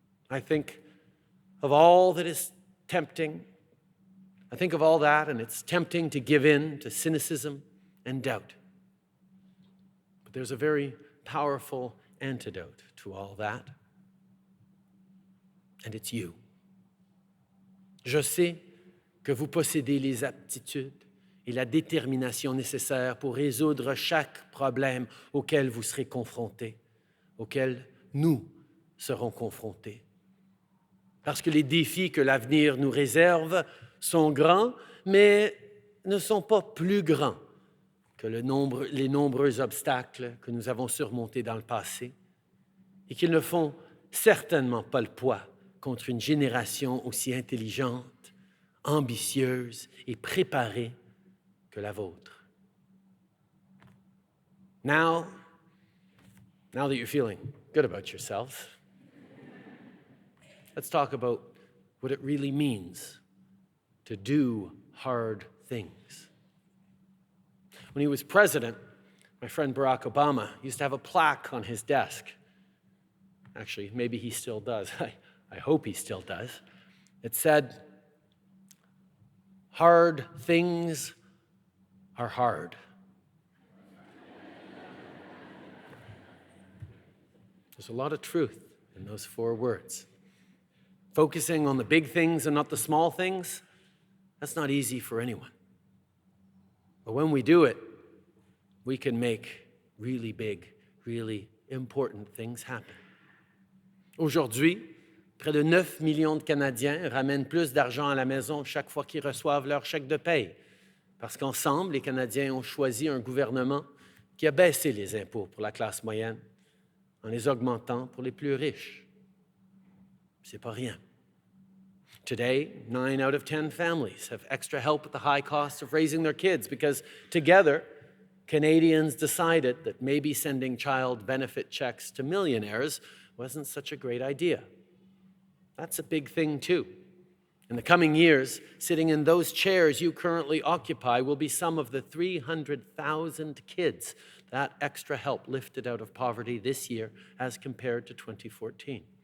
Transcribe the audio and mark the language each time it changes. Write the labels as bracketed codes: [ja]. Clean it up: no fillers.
[en] I think of all that is tempting. I think of all that, and it's tempting to give in to cynicism and doubt. But there's a very powerful antidote to all that, and it's you. [fr] Je sais que vous possédez les aptitudes et la détermination nécessaires pour résoudre chaque problème auquel vous serez confrontés, auquel nous serons confrontés. Parce que les défis que l'avenir nous réserve sont grands, mais ne sont pas plus grands que les nombreux obstacles que nous avons surmontés dans le passé et qu'ils ne font certainement pas le poids contre une génération aussi intelligente, ambitieuse et préparée que la vôtre. [en] Now that you're feeling good about yourself, let's talk about what it really means to do hard things. When he was president, my friend Barack Obama used to have a plaque on his desk. Actually, maybe he still does. I hope he still does. It said, "Hard things are hard." There's a lot of truth in those 4 words. Focusing on the big things and not the small things, that's not easy for anyone. But when we do it, we can make really big, really important things happen. [fr] Aujourd'hui, près de 9 millions de Canadiens ramènent plus d'argent à la maison chaque fois qu'ils reçoivent leur chèque de paye. Parce qu'ensemble, les Canadiens ont choisi un gouvernement qui a baissé les impôts pour la classe moyenne en les augmentant pour les plus riches. C'est pas rien. [en] Today, 9 out of 10 families have extra help with the high cost of raising their kids because together, Canadians decided that maybe sending child benefit checks to millionaires wasn't such a great idea. That's a big thing too. In the coming years, sitting in those chairs you currently occupy will be some of the 300,000 kids that extra help lifted out of poverty this year as compared to 2014.